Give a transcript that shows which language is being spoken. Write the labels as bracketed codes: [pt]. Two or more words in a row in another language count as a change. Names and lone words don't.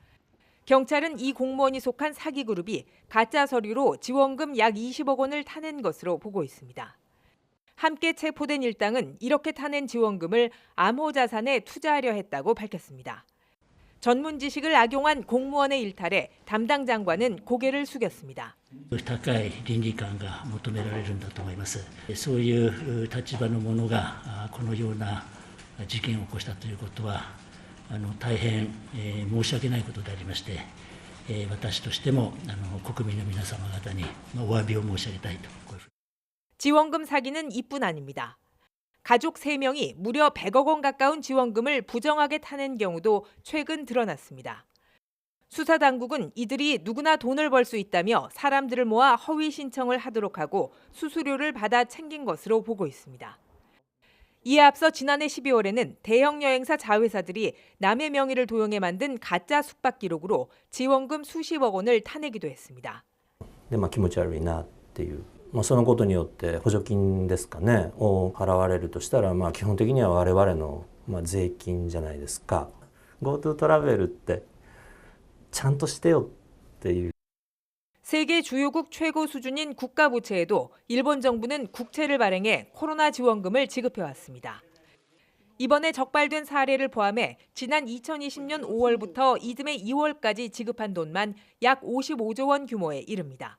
[ko] 경찰은 이 공무원이 속한 사기 그룹이 가짜 서류로 지원금 약 20억 원을 타낸 것으로 보고 있습니다. 함께 체포된 일당은 이렇게 타낸 지원금을 암호 자산에 투자하려 했다고 밝혔습니다. 전문 지식을 악용한 공무원의 일탈에 담당 장관은 고개를 숙였습니다. [ja] 高い倫理観が求められるんだと思います。そういう立場の者がこのような事件を起こしたということは大変申し訳ないことでありまして、私としても国民の皆様方にお詫びを申し上げたいと。 [ko] 지원금 사기는 이뿐 아닙니다. 가족 3명이 무려 100억 원 가까운 지원금을 부정하게 타낸 경우도 최근 드러났습니다. 수사 당국은 이들이 누구나 돈을 벌 수 있다며 사람들을 모아 허위 신청을 하도록 하고 수수료를 받아 챙긴 것으로 보고 있습니다. 이에 앞서 지난해 12월에는 대형 여행사 자회사들이 남의 명의를 도용해 만든 가짜 숙박 기록으로 지원금 수십억 원을 타내기도 했습니다. [ja] 気持ち悪いなっていう。 そのことによって補助金ですかねを払われるとしたら基本的には我々の税金じゃないですか。 GoTo トラベルってちゃんとしてよっていう。 [ko] 세계 주요국 최고 수준인 국가 부채에도 일본 정부는 국채를 발행해 코로나 지원금을 지급해 왔습니다. 이번에 적발된 사례를 포함해 지난 2020년 5월부터 이듬해 2월까지 지급한 돈만 약 55조 원 규모에 이릅니다.